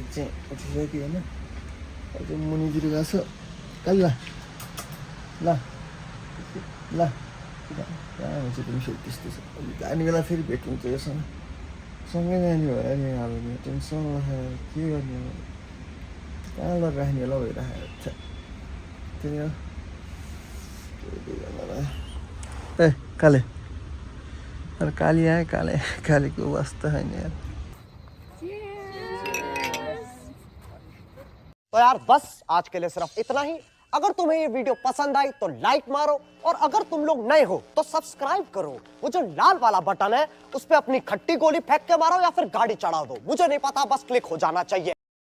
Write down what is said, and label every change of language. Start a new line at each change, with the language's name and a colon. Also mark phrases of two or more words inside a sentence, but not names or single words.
Nepali: चाहिँ उठिसक्यो होइन अहिले मुनितिर गएको छ काली ल ल ल कहाँ हुन्छ तिमी फेरि त्यस्तो छ जाने बेला फेरि भेट हुन्छ योसँग सँगै जाने भएर नि अब टेन्सन राखेर के गर्ने कहाँ ल राख्ने होला भइरहेको त्यही हो ए काले अरे काली आए कालीको वास्ता छैन यार
Hindi: तो यार बस आज के लिए सिर्फ इतना ही। अगर तुम्हें ये वीडियो पसंद आई तो लाइक मारो और अगर तुम लोग नए हो तो सब्सक्राइब करो। वो जो लाल वाला बटन है उस पे अपनी खट्टी गोली फेंक के मारो या फिर गाड़ी चढ़ा दो, मुझे नहीं पता, बस क्लिक हो जाना चाहिए।